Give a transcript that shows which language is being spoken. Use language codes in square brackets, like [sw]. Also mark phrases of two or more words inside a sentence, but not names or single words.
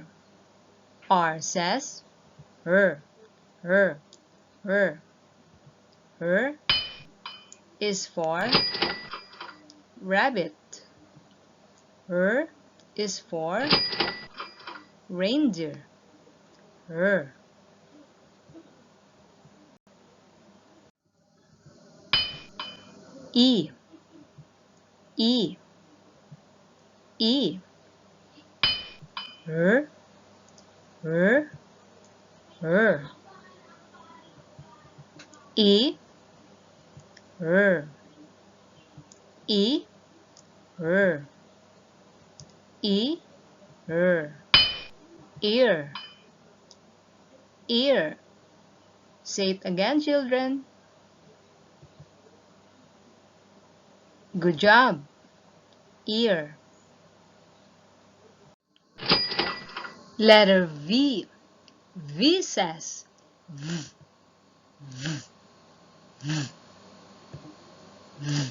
[en] R says R, R, R. R is for rabbit. R is for reindeer. R. E, E, E. R, R, R. E, R. E, R. E, R. Ear, ear. Say it again, children. Good job. Ear. Letter V. V says V, V, V, V.